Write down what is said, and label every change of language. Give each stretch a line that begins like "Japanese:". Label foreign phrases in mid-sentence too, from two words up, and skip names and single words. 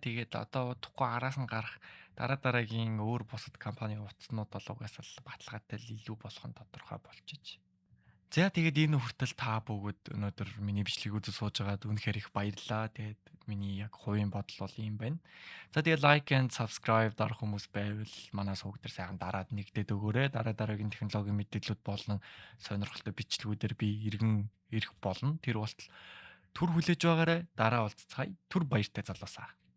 Mongolian: Тэгээд одоо удахгүй араас нь гарах дараагийн өөр бусад компани утаснууд бол угаасаа баталгаатай илүү болох нь тодорхой болчихж. За тэгээд энэ хүртэл та бүгд өнөөдөр миний бичлэгийг үзэж сууж байгаад үнэхээр их баярлалаа. Тэгээд миний яг хувийн бодол бол ийм байна. За тэгээд
English: like and subscribe
Mongolian: дарах хүмүүс байвал манай сувг дээр сайхан дараад нэгдээд өгөөрэй. Дараагийн технологийн мэдээлэлүүд болон сонирхолтой бичлэгүүдээр би иргэн ирэх болно. Тэр болтол түр хүлээж байгаарай. Дараа уулзцгаая. Түр баяртай залуусаа.